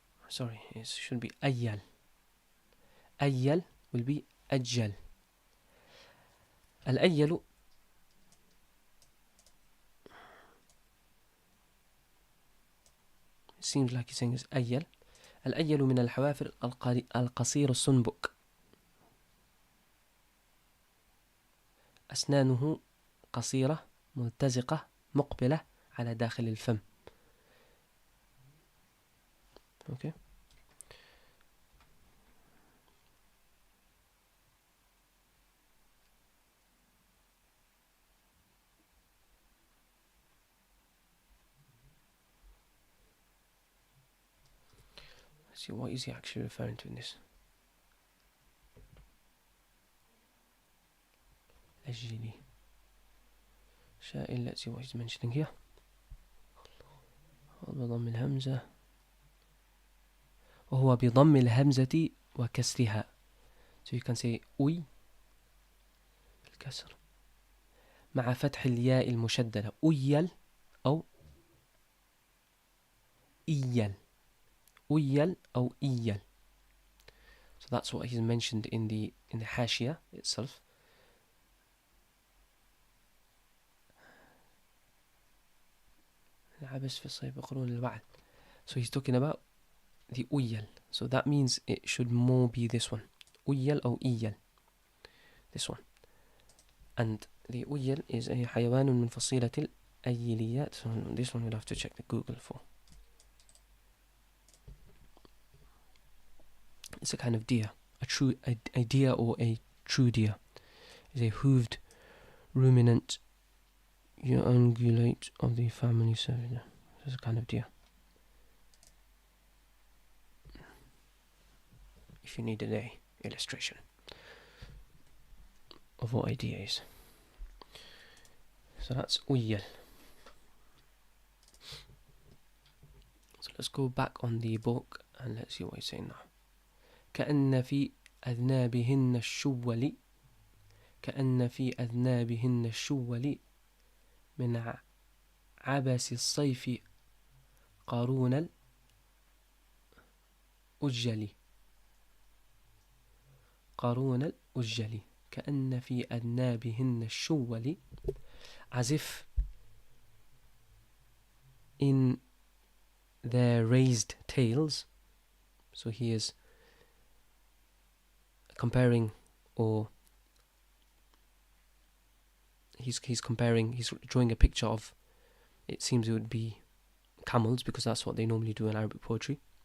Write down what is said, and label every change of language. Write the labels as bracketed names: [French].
[English] Sorry, it should be أيل. أيل will be أجل. الأيل seems like he's saying is أيل. [Arabic] الأيل من الحوافر القصير السنبك. أسنانه قصيرة ملتزقة مقبلة على داخل الفم. [English] Okay. see, what is he actually referring to in this? [Arabic] أجلي شائل. [English] Let's see what he's mentioning here. [Arabic] بضم الهمزة وهو بضم الهمزة وكسرها. [English] So you can say [Arabic] أوي بالكسر مع فتح الياء المشددة. أويل أو إيل. أويل أو إيل. [English] So that's what he's mentioned in the حاشية itself. [Arabic] عبس في الصيف بقرون الوعد. [English] So he's talking about the أويل. So that means it should more be this one. [Arabic] أويل أو إيل. [English] This one. And the أويل is a [Arabic] حيوان من فصيلة الأيليات. [English] So this one we'll have to check the Google for. It's a kind of deer. A deer or a true deer. It's a hooved ruminant ungulate of the family Cervidae. This is a kind of deer. If you needed a illustration of what a deer is. So that's أويل. So let's go back on the book and let's see what he's saying now. [Arabic] كأن في أذنابهن الشول. كأن في أذنابهن الشول من عبس الصيف قارون الأجل. قارون الأجل. كأن في أذنابهن الشول, [English] as if in their raised tails. So he is comparing, or he's drawing a picture of, it seems it would be camels, because that's what they normally do in Arabic poetry.